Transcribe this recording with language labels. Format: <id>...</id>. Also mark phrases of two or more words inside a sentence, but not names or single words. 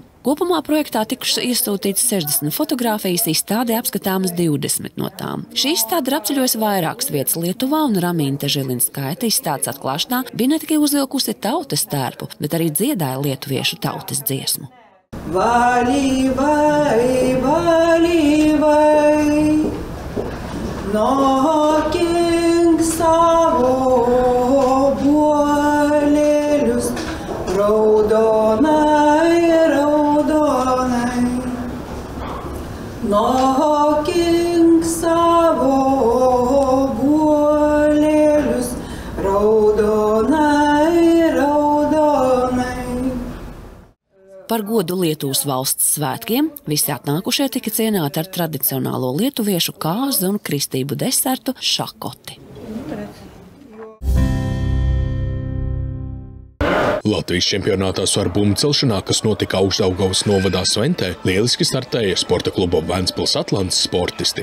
<lv>Kopumā projektā tikušas iesūtītas 60 fotogrāfijas, izstādē apskatāmas 20 no tām. Šī izstāde ir apceļojusi vairākas vietas Lietuvā, un Ramīte Žilinskaite izstādes atklāšanā bija ne tikai uzvilkusi tautas tērpu, bet arī dziedāja lietuviešu tautas dziesmu.</lv> <lt>Vali, vai, vali, vai, nokink savo buolėlius, raudonai, raudonai, nokink savo buolėlius, raudonai, raudonai.</lt> <lv>Par godu Lietuvas valsts svētkiem visi atnākušie tika cienāti ar tradicionālo lietuviešu kāzu un kristību desertu šakoti. Latvijas čempionātā svaru bumbu celšanā, kas notika Augšdaugavas novadā Sventē, lieliski startēja sporta kluba Ventspils Atlants sportisti.</lv>